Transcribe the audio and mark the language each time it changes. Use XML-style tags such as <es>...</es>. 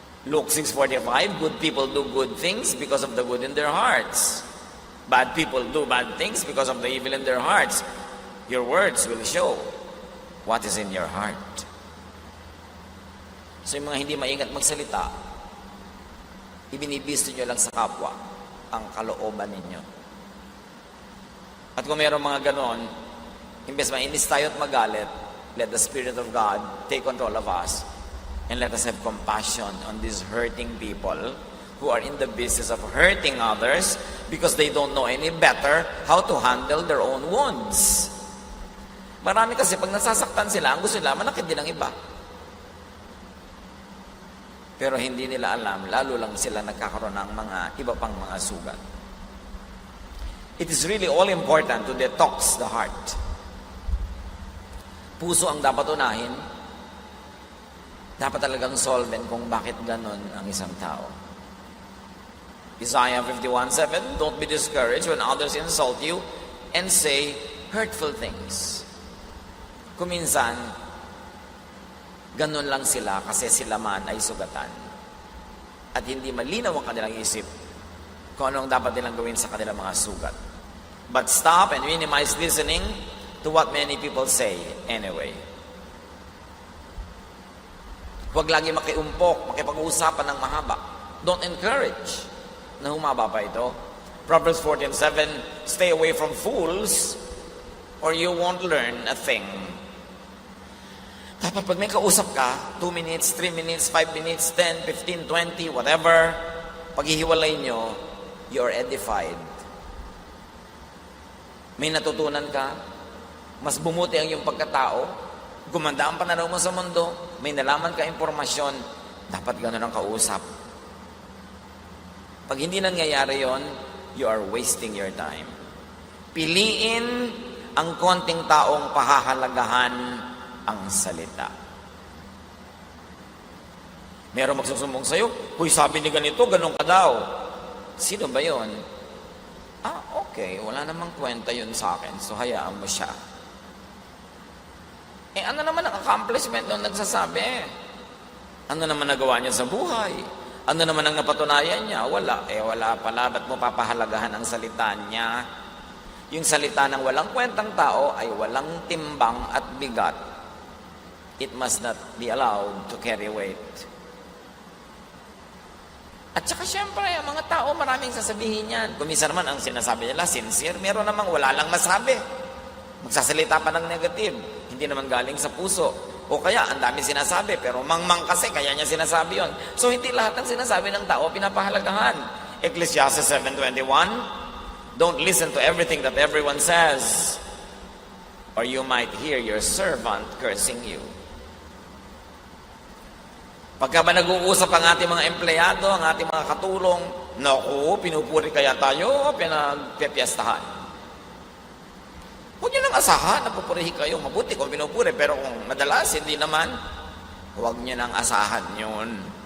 <en>Luke 6:45, good people do good things because of the good in their hearts. Bad people do bad things because of the evil in their hearts. Your words will show what is in your heart.</en> <tl>So yung mga hindi maingat magsalita, ibinibisto nyo lang sa kapwa ang kalooban ninyo. At kung mayroong mga ganon, imbes mainis tayo at magalit,</tl> <en>let the Spirit of God take control of us and let us have compassion on these hurting people who are in the business of hurting others because they don't know any better how to handle their own wounds.</en> <tl>Marami kasi pag nasasaktan sila, ang gusto nila, manakit din ang iba. Pero hindi nila alam, lalo lang sila nagkakaroon ng mga iba pang mga sugat.</tl> <en>It is really all important to detox the heart.</en> <tl>Puso ang dapat unahin. Dapat talagang solvent kung bakit ganon ang isang tao.</tl> <en>Isaiah 51:7, don't be discouraged when others insult you and say hurtful things.</en> <tl>Kuminsan, ganon lang sila kasi sila man ay sugatan. At hindi malinaw ang kanilang isip kung anong dapat nilang gawin sa kanilang mga sugat.</tl> <en>But stop and minimize listening to what many people say anyway.</en> <tl>Huwag lagi makiumpok, makipag-uusapan ng mahaba.</tl> <en>Don't encourage</en> <tl>na humaba pa ito.</tl> <en>Proverbs 14:7, stay away from fools or you won't learn a thing.</en> <tl>Dapat pag may kausap ka,</tl> <en>2 minutes, 3 minutes, 5 minutes, 10, 15, 20, whatever,</en> <tl>paghihiwalay nyo,</tl> <en>you're edified.</en> <tl>May natutunan ka, mas bumuti ang iyong pagkatao, gumanda ang pananaw mo sa mundo, may nalaman ka impormasyon, dapat gano'n ang kausap. Pag hindi nangyayari yon,</tl> <en>you are wasting your time.</en> <tl>Piliin ang konting taong pahahalagahan ang salita. Meron magsusumbong sa'yo, huy, sabi ni ganito, ganun ka daw. Sino ba yon? Okay, wala namang kwenta yun sa akin, so hayaan mo siya. Ano naman ang accomplishment nung nagsasabi? Ano naman nagawa niya sa buhay? Ano naman ang napatunayan niya? Wala. Wala pala. Ba't mo papahalagahan ang salita niya? Yung salita ng walang kwentang tao ay walang timbang at bigat.</tl> <en>It must not be allowed to carry weight.</en> <tl>At saka syempre, ang mga tao maraming sasabihin yan. Kung minsan naman ang sinasabi nila, sincere. Meron namang wala lang masabi. Magsasalita pa ng negative. Hindi naman galing sa puso. O kaya, ang dami sinasabi, pero mangmang kasi, kaya niya sinasabi yon. So, hindi lahat ng sinasabi ng tao pinapahalagahan.</tl> <en>Ecclesiastes 7:21, don't listen to everything that everyone says, or you might hear your servant cursing you.</en> <tl>Pagka ba nag-uusap ang ating mga empleyado, ang ating mga katulong, naku, pinupuri kaya tayo, pinagpipiestahan. Huwag nyo nang asahan na pupurihin kayo. Mabuti kung pinupuri, pero kung madalas, hindi naman, huwag nyo nang asahan yun.</tl>